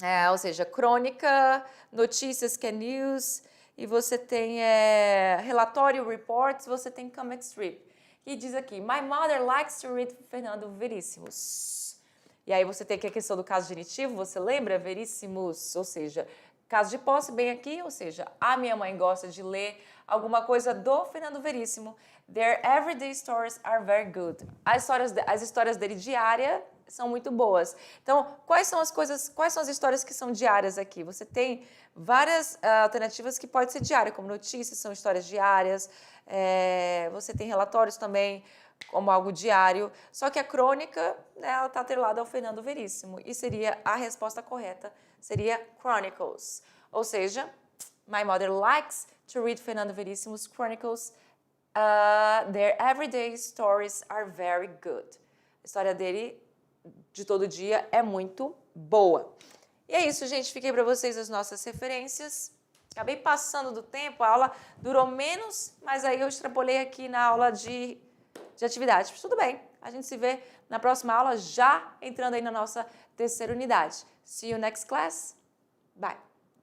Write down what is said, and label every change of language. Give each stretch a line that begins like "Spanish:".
Portuguese: Ou seja, crônica, notícias que é news, e você tem relatório, reports, você tem comic strip. E diz aqui,
English: my mother likes to read Fernando Veríssimos.
Portuguese: E aí você tem aqui a questão do caso genitivo, você lembra? Veríssimos, ou seja, caso de posse bem aqui, ou seja, a minha mãe gosta de ler alguma coisa do Fernando Veríssimo.
English: Their everyday stories are very good.
Portuguese: As histórias dele diária são muito boas. Então, quais são as histórias que são diárias aqui? Você tem várias alternativas que pode ser diária, como notícias, são histórias diárias. Você tem relatórios também, como algo diário, só que a crônica, né, ela está atrelada ao Fernando Veríssimo, e seria a resposta correta, seria Chronicles. Ou seja,
English: my mother likes to read Fernando Veríssimos Chronicles. Their everyday stories are very good.
Portuguese: A história dele, de todo dia, é muito boa. E é isso, gente. Fiquei para vocês as nossas referências. Acabei passando do tempo, a aula durou menos, mas aí eu extrapolei aqui na aula de atividade. Tudo bem, a gente se vê na próxima aula, já entrando aí na nossa terceira unidade.
English: See you next class. Bye.